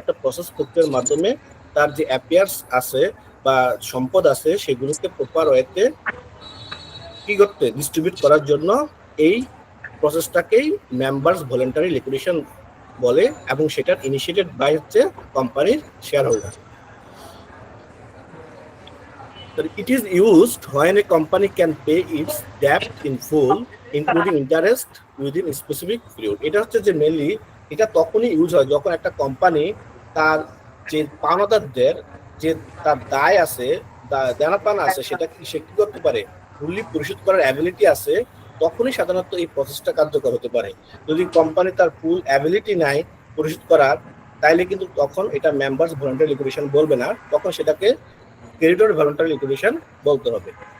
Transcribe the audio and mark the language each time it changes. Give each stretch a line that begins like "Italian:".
Bangla: একটা প্রসেস প্রক্রিয়ার মাধ্যমে তার যে অ্যাফেয়ার্স আছে বা সম্পদ আছে সেগুলোকে প্রপার ওয়েতে কি করতে ডিস্ট্রিবিউট করার জন্য এই প্রসেসটাকেই মেম্বার্স ভলান্টারি লিকুইডেশন বলে, এবং সেটার ইনিশিয়েটেড বাই হচ্ছে কোম্পানির share holder.
English: It is used when a company can pay its debt in full, including interest, within a specific period.
Bangla: এটা হচ্ছে যে মেনলি এটা তখনই ইউজ হয় যখন একটা কোম্পানি তার যে পাওনাদারদের যে তার দায় আছে, দেনাপানা আছে, সেটা সে কি করতে পারে ফুললি পরিশোধ করার অ্যাবিলিটি আছে, তখনই সাধারণত এই প্রসেসটা কার্যকর হতে পারে। যদি কোম্পানি তার ফুল অ্যাবিলিটি নাই পরিশোধ করার, তাইলে কিন্তু তখন এটা মেম্বার্স ভলান্টারি লিকুইডেশন বলবে না, তখন সেটাকে ক্রেডিটর ভলান্টারি লিকুইডেশন বলতে হবে।